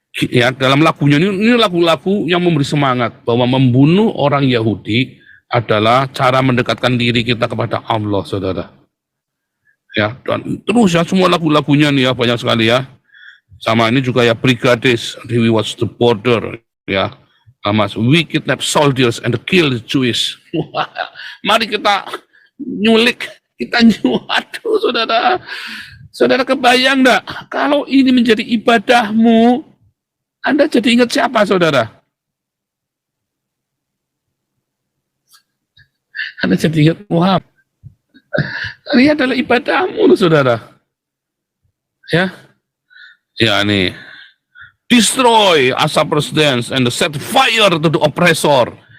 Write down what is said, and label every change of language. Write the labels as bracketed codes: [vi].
[id] Ya, dalam lagunya ini lagu-lagu yang memberi semangat bahwa membunuh orang Yahudi adalah cara mendekatkan diri kita kepada Allah, saudara. Ya, dan terus ya semua lagu-lagunya nih ya banyak sekali ya. Sama ini juga ya Brigades, We Watch the Border ya. [en] Hamas, we kidnap soldiers and kill the Jewish. [id] Wah, mari kita nyulik, aduh saudara. Saudara kebayang enggak, kalau ini menjadi ibadahmu, Anda jadi ingat siapa saudara? Anda jadi ingat Muhammad. Ini adalah ibadahmu saudara. Ya, ya nih. [en] Destroy Assad residence and set fire to the oppressor.